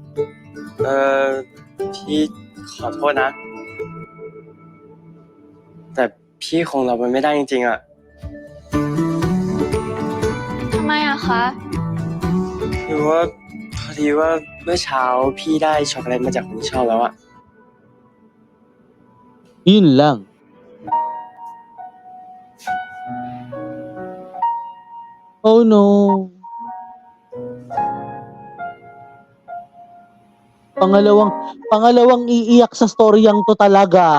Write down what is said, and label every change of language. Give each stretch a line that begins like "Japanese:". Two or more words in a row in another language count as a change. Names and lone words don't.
Thai: พี่ขอโทษนะ แต่พี่คงรับมันไม่ได้จริงๆอะ ทำไมอะคะ คือว่าพอดีว่าเมื่อเช้าพี่ได้ช็อกโกแลตมาจากคนที่ชอบแล้วอะ
Filipino: yun lang.
English: Oh no.
Filipino: Pangalawang iiyak sa storyang to talaga.